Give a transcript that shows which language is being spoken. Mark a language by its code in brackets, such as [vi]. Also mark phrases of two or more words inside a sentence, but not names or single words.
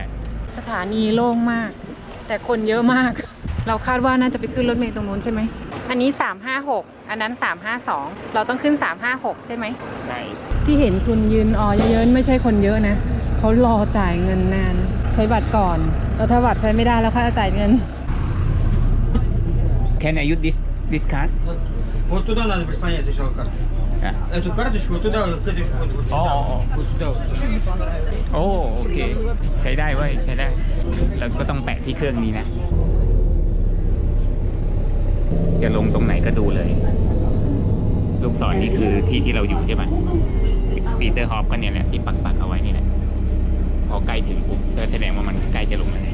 [th] สถานีโล่งมากแต่คนเยอะมากเราคาดว่าน่าจะไปขึ้นรถเมล์ตรงนู้นใช่ไหมอันนี้356อันนั้น352เราต้องขึ้น356ใช่ไหม ใช่ ที่เห็นคุณยืนเยอะๆไม่ใช่คนเยอะนะเขารอจ่ายเงินนานใช้บัตรก่อนแล้วถ้าบัตรใช้ไม่ได้แล้วค่าจ่ายเงิน [en] Can I use this card? [ru] Вот туда надо прислонять сначала карту. Эту карточку вот туда кладешь вот сюда. Вот сюда. [th] โอเคใช้ได้เว้ยใช้ได้เราก็ต้องแปะที่เครื่องนี้นะจะลงตรงไหนก็ดูเลยลูกศรนี่คือที่เราอยู่ใช่ไหมปีเตอร์ฮอฟก็เนี่ยแหละที่ปักเอาไว้นี่แหละพอใกล้ถึงปุ๊บแสดงว่ามันใกล้จะลงแล้ว